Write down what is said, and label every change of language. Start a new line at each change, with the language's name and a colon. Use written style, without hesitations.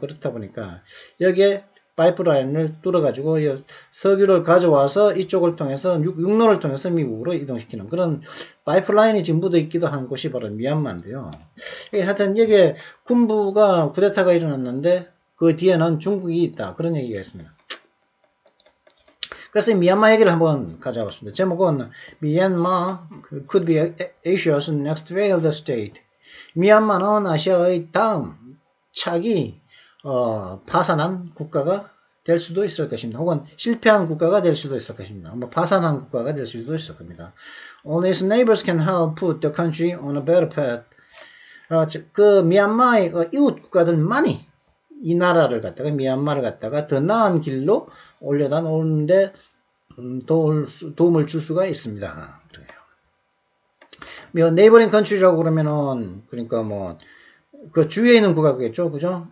Korean: 그렇다 보니까 여기에 파이프라인을 뚫어가지고 석유를 가져와서 이쪽을 통해서 육로를 통해서 미국으로 이동시키는 그런 파이프라인이 지금 묻어 있기도 한 곳이 바로 미얀마인데요. 하여튼 여기에 군부가 쿠데타가 일어났는데 그 뒤에는 중국이 있다. 그런 얘기가 있습니다. 그래서 미얀마 얘기를 한번 가져왔습니다. 제목은
English: Myanmar could be Asia's next failed state.
Korean: 미얀마는 아시아의 다음 차기 파산한 국가가 될 수도 있을 것입니다. 혹은 실패한 국가가 될 수도 있을 것입니다. 뭐 파산한 국가가 될 수도 있을 겁니다.
English: Only its neighbors can help put the country on a better path.
Korean: 그 미얀마의 이웃 국가들만이 이 나라를 갖다가 미얀마를 갖다가 더 나은 길로 올려다 놓는데 도움을 줄 수가 있습니다. 네이버링 컨트리라고 그러면은 그러니까 뭐 그 주위에 있는 국가겠죠, 그죠?